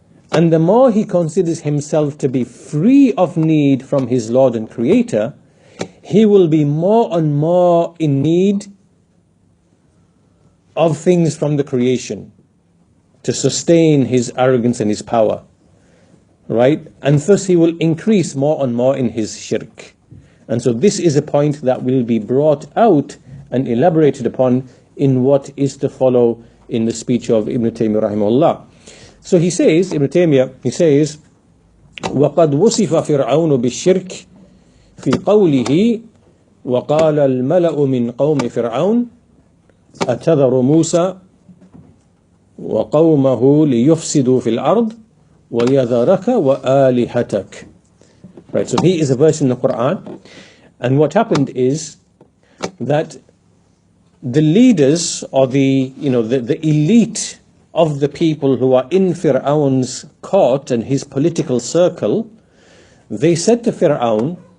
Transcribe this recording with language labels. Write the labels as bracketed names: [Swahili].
[English] And the more he considers himself to be free of need from his Lord and Creator, he will be more and more in need of things from the creation to sustain his arrogance and his power. Right? And thus he will increase more and more in his shirk. And so this is a point that will be brought out and elaborated upon in what is to follow in the speech of Ibn Taymiyyah rahimahullah. So he says, Ibn Taymiyyah, he says, [Arabic] وَقَدْ وُصِفَ فِرْعَوْنُ بِالشِّرْكِ فِي قَوْلِهِ وَقَالَ الْمَلَأُ مِنْ قَوْمِ فِرْعَوْنِ أَتَذَرُ مُوسَى وَقَوْمَهُ لِيُفْسِدُوا فِي الْأَرْضِ وَيَذَرَكَ وَآلِهَتَكَ. [English] Right, so here is a verse in the Quran, and what happened is that the leaders or the elite of the people who are in Fir'aun's court and his political circle, they said to Fir'aun,